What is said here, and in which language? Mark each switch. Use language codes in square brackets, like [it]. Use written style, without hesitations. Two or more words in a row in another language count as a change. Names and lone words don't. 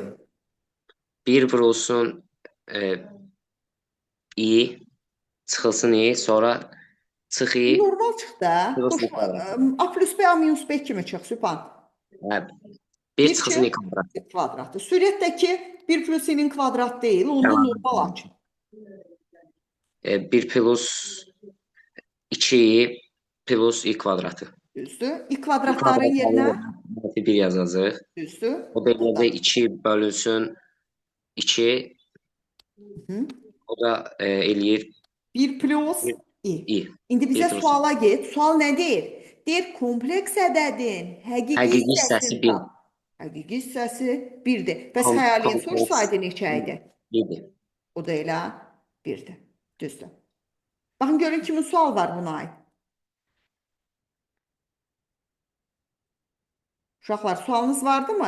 [az] 1 vurulsun i, çıxılsın i, sonra çıx i, Normal çıx da. plus i Qoşma, kvadrat. A plus B, A minus B kimi çıx, Sübhan. 1 çıxılsın i kvadrat. Kvadratı. Sürətdəki 1 plus i'nin kvadrat deyil, onda normal aç. 1 plus 2i plus i kvadratı. Düzdür. İ kvadratların yerinə -1 yazacağıq. düzdür. O da eləyəcək 2 bölünsün 2. O da eləyir 1 plus i. i. İndi bizə Bir plus suala get. Sual nə deyir? Deyir, kompleks ədədin həqiqi Həqiqi hissəsini hissəsi 1. tap. Həqiqi hissəsi 1-dir. Bəs xəyaliyin sorsaydı neçə idi? 7. O da elə 1-dir. Düzdür. Baxın görün kimin sual var buna aid. Uşaqlar, sualınız vardı mı?